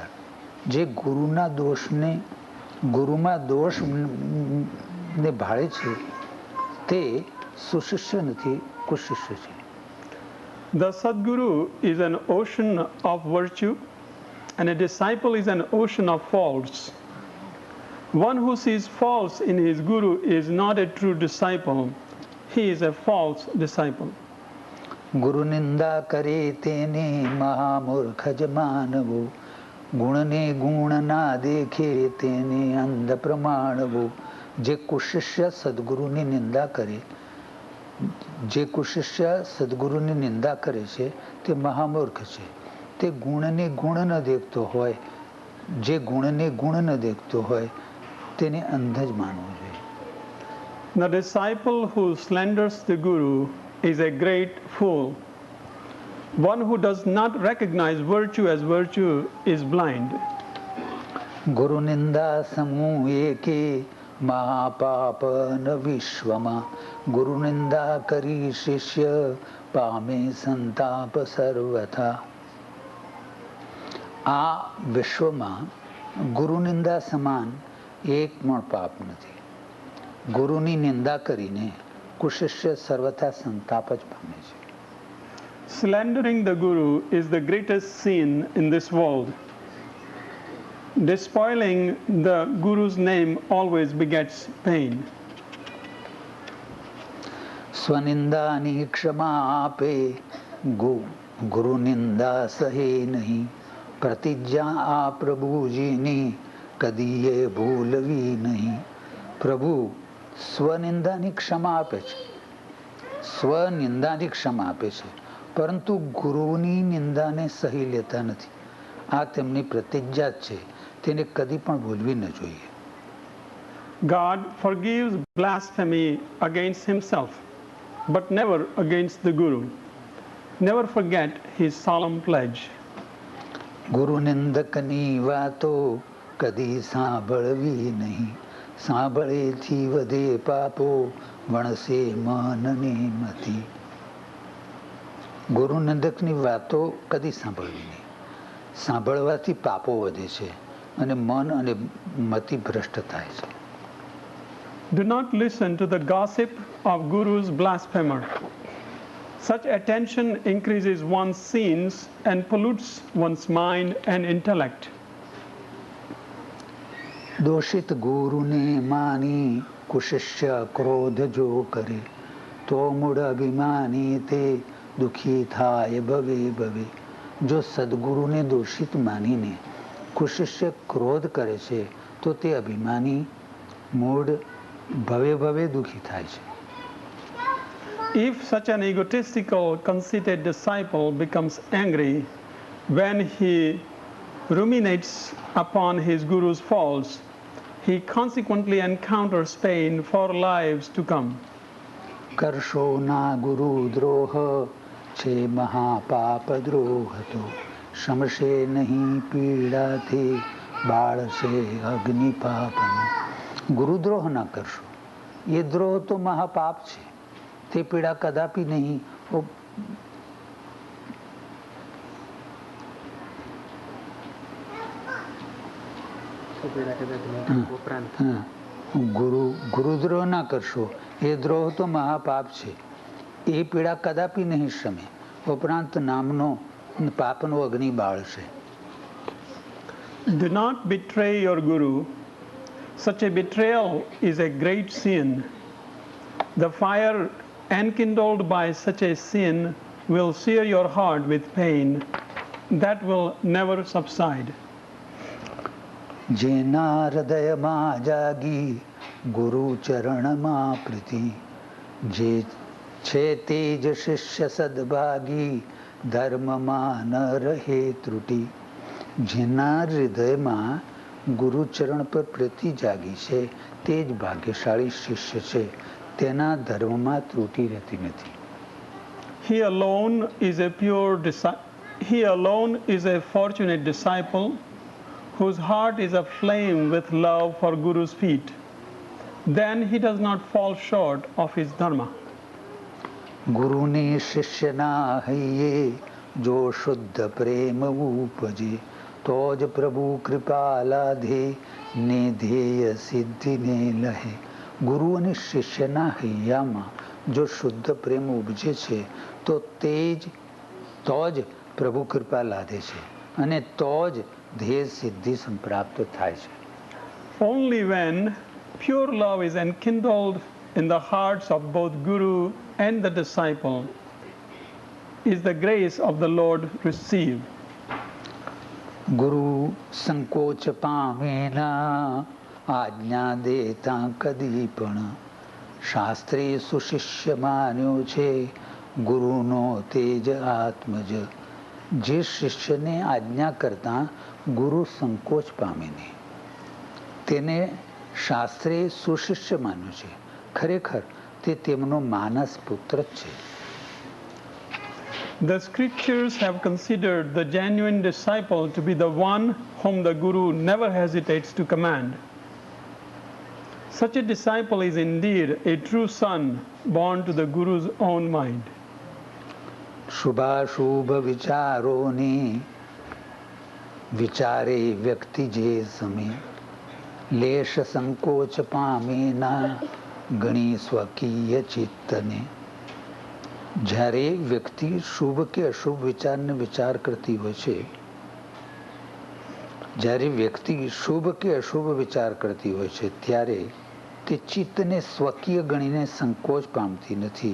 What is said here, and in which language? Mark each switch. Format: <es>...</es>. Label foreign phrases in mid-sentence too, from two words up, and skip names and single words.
<gu>જે ગુરુના દોષને ગુરુમાં દોષને ભાળે છે તે સુશિષ્ય નથી, કુશિષ્ય છે.</gu> <en>The Sadguru is an ocean of virtue and a disciple is an ocean of faults. One who sees faults in his Guru is not a true disciple. He is a false disciple.</en> <gu>ગુરુ નિંદા કરે તેને મહામૂર્ખ જ માનવો. ગુણને ગુણ ના દેખે તેને અંધ પ્રમાણવો. જે કુશિષ્ય સદગુરુની નિંદા કરે, જે કુશિષ્ય સદગુરુની નિંદા કરે છે તે મહામૂર્ખ છે. તે ગુણને ગુણ ન દેખતો હોય, જે ગુણને ગુણ ન દેખતો હોય તેને અંધ જ માનવું જોઈએ.</gu> <en>The disciple who slanders the Guru is a great fool. One who does not recognize virtue as virtue is blind.</en> <gu>ગુરુ નિંદા સમૂહ એકે મહાપાપ ન વિશ્વમાં. ગુરુ નિંદા કરી શિષ્ય પામે સંતાપ સર્વથા. આ વિશ્વમાં ગુરુ નિંદા સમાન એક પણ પાપ નથી. ગુરુની નિંદા કરીને કુશિષ્ય સર્વથા સંતાપ જ પામે છે.</gu> <en>Slandering the Guru is the greatest sin in this world. Despoiling the Guru's name always begets pain.</en> <gu>સ્વનિંદાની ક્ષમા આપે ગુરુ નિંદા સહે નહીં. પ્રતિજ્ઞા આ પ્રભુજીની કદીએ ભૂલવી નહીં. પ્રભુ સ્વનિંદાની ક્ષમા આપે છે, સ્વનિંદાની ક્ષમા આપે છે, પરંતુ ગુરુની નિંદાને સહી લેતા નથી. આ તેમની પ્રતિજ્ઞા છે, તેને કદી પણ ભૂલવી ન જોઈએ.</gu> <en>God forgives blasphemy against himself, but never against the Guru. Never forget his solemn pledge.</en> <gu>ગુરુ નિંદકની વાતો કદી સાંભળવી નહીં. સાંભળેથી વધે પાપો વણસે મનની મતિ. ગુરુ નિંદકની વાતો કદી સાંભળવી નહીં. સાંભળવાથી પાપો વધે છે અને મન અને મતિ ભ્રષ્ટ થાય છે.</gu> <en>Do not listen to the gossip of Guru's blasphemer. Such attention increases one's sins and pollutes one's mind and intellect.</en> <gu>દોષિત ગુરુને માની કુશિષ્ય ક્રોધ જો કરે તો મૂળ અભિમાની તે દુઃખી થાય ભવે ભવે. જો સદગુરુને દોષિત માનીને કોઈ શિષ્ય ક્રોધ કરે છે તો તે અભિમાની મૂઢ ભવે ભવે દુઃખી થાય છે.</gu> <en>If such an egotistical, conceited disciple becomes angry when he ruminates upon his guru's faults, he consequently encounters pain for lives to come.</en> <gu>કરશો ના ગુરુ દ્રોહ છે મહાપાપ દ્રોહ તો શમશે નહીં પીડાથી બાળશે અગ્નિ પાપનો. ગુરુદ્રોહ ના કરશો, એ દ્રોહ તો મહાપાપ છે, તે પીડા કદાપી નહીં. ગુરુદ્રોહ ના કરશો, એ દ્રોહ તો મહાપાપ છે, એ પીડા કદાપી નહીં શમે, ઉપરાંત નામનો પાપનો અગ્નિ બાળશે.</gu> <en>Do not betray your guru. Such a betrayal is a great sin. The fire enkindled by such a sin will sear your heart with pain that will never subside.</en> <gu>જેના હૃદયમાં જાગી ગુરુ ચરણમાં પ્રીતિ, જે છે તેજ શિષ્ય સદભાગી ધર્મમાં ન રહે ત્રુટિ. જેના હૃદયમાં ગુરુચરણ પર પ્રીતિ જાગી છે તે જ ભાગ્યશાળી શિષ્ય છે, તેના ધર્મમાં ત્રુટિ રહેતી નથી.</gu> <en>He alone is a fortunate disciple whose heart is aflame with love for Guru's feet. Then he does not fall short of his dharma.</en> <gu>ગુરુને શિષ્યના હૈયે જો શુદ્ધ પ્રેમ ઉપજે તો જ પ્રભુ કૃપા લાધે ને ધ્યેય સિદ્ધિને લહે. ગુરુ અને શિષ્યના હૈયામાં જો શુદ્ધ પ્રેમ ઉપજે છે તો જ પ્રભુ કૃપા લાધે છે અને તો જ ધ્યેય સિદ્ધિ સંપ્રાપ્ત થાય છે.</gu> <en>Only when pure love is enkindled in the hearts of both Guru and the disciple is the grace of the Lord received.</en> <gu>ગુરુ સંકોચ પામેના આજ્ઞા દેતા કદી પણ શાસ્ત્રે સુશિષ્ય માન્યો છે ગુરુનો તેજ આત્મજ. જે શિષ્યને આજ્ઞા કરતા ગુરુ સંકોચ પામે નહીં તેને શાસ્ત્રે સુશિષ્ય માન્યો છે. ખરેખર તે તેમનો માનસ પુત્ર જ છે.</gu> <en>The scriptures have considered the genuine disciple to be the one whom the Guru never hesitates to command. Such a disciple is indeed a true son born to the Guru's own mind.</en> <gu>શુભાશુભ વિચારોને વિચારે વ્યક્તિ જે સમય લેશ સંકોચ પામે ના ગણી સ્વકીય ચિત્તને. જ્યારે વ્યક્તિ શુભ કે અશુભ વિચારને વિચાર કરતી હોય છે, જ્યારે વ્યક્તિ શુભ કે અશુભ વિચાર કરતી હોય છે ત્યારે તે ચિત્તને સ્વકીય ગણીને સંકોચ પામતી નથી.</gu>